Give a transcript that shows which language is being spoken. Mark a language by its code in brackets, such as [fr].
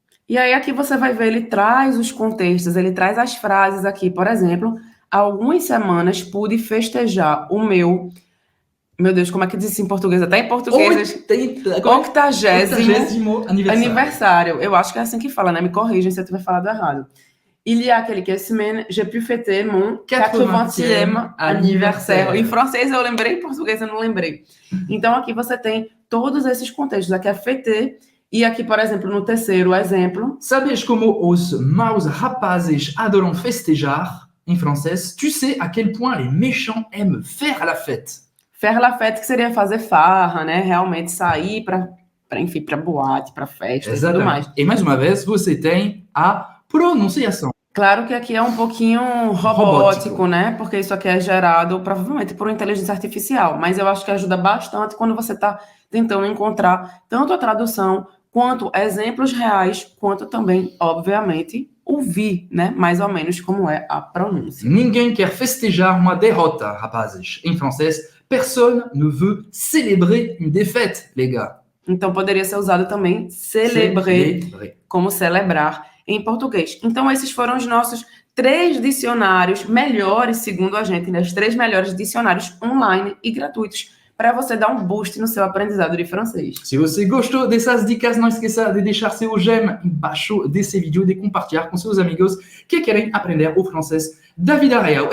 [pt] E aí aqui você vai ver, ele traz os contextos, ele traz as frases aqui. Por exemplo, há algumas semanas pude festejar o meu Deus, como é que diz isso em português? Até em português. 80º aniversário. Eu acho que é assim que fala, né? Me corrijam se eu tiver falado errado. [fr] Il y a quelques semaines, j'ai pu fêter mon 80e anniversaire. [pt] Em francês eu lembrei, em português eu não lembrei. Então aqui você tem todos esses contextos. Aqui é fêter. E aqui, por exemplo, no terceiro exemplo... Sabes como os maus rapazes adoram festejar em francês? [fr] Tu sais à quel point les méchants aiment faire la fête. Faire la fête, [pt] que seria fazer farra, né? Realmente sair para boate, para festa. Exatamente. E tudo mais. E mais uma vez, você tem a pronunciação. Claro que aqui é um pouquinho robótico, né? Porque isso aqui é gerado provavelmente por inteligência artificial. Mas eu acho que ajuda bastante quando você está tentando encontrar tanto a tradução quanto exemplos reais, quanto também, obviamente, ouvir, né? Mais ou menos como é a pronúncia. Ninguém quer festejar uma derrota, rapazes. Em francês, [fr] personne ne veut célébrer une défaite, les gars. [pt] Então, poderia ser usado também célébrer, como celebrar em português. Então, esses foram os nossos 3 dicionários melhores, segundo a gente, né? Os 3 melhores dicionários online e gratuitos para você dar um boost no seu aprendizado de francês. Se você gostou dessas dicas, não esqueça de deixar seu j'aime embaixo desse vídeo e de compartilhar com seus amigos que querem aprender o francês da vida real.